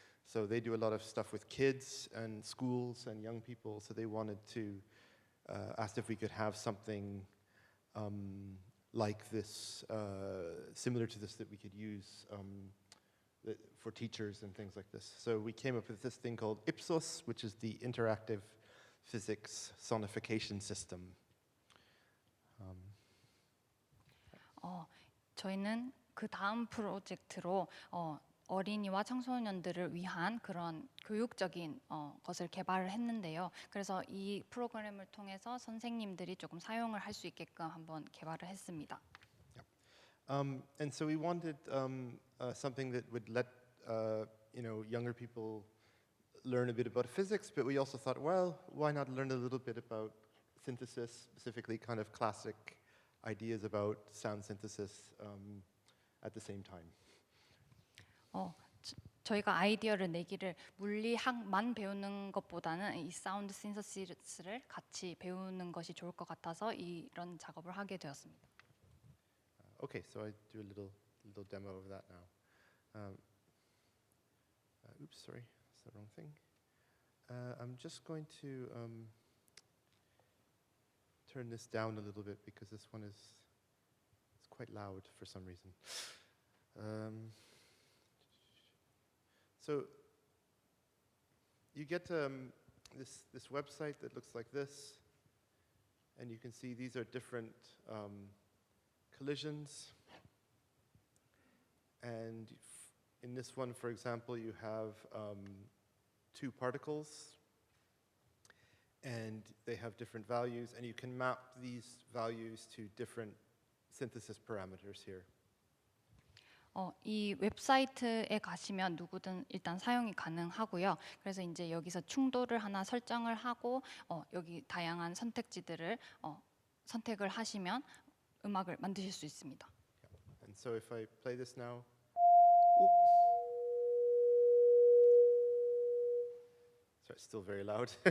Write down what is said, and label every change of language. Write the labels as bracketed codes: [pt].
[en] So they do a lot of stuff with kids and schools and young people, so they wanted to, asked if we could have something like this, similar to this, that we could use for teachers and things like this. So we came up with this thing called Ipsos, which is the Interactive Physics Sonification System. [ko] 저희는 그 다음 프로젝트로 어린이와 청소년들을 위한 그런 교육적인 것을 개발을 했는데요. 그래서 이 프로그램을 통해서 선생님들이 조금 사용을 할 수 있게끔 한번 개발을 했습니다. [en] And so we wanted something that would let younger people learn a bit about physics, but we also thought, well, why not learn a little bit about synthesis, specifically kind of classic ideas about sound synthesis at the same time. [ko] 저희가 아이디어를 내기를 물리학만 배우는 것보다는 이 사운드 신서시스를 같이 배우는 것이 좋을 것 같아서 이런 작업을 하게 되었습니다. [en] Okay, so I do a little demo of that now. Oops, sorry, that's the wrong thing. I'm just going to turn this down a little bit because this one is quite loud for some reason. So you get this website that looks like this, and you can see these are different collisions. And in this one, for example, you have two particles, and they have different values, and you can map these values to different synthesis parameters here. [ko] 이 웹사이트에 가시면 누구든 일단 사용이 가능하고요. 그래서 이제 여기서 충돌을 하나 설정을 하고 여기 다양한 선택지들을 선택을 하시면 음악을 만드실 수 있습니다. [en] And so if I play this now, sorry, it's still very loud.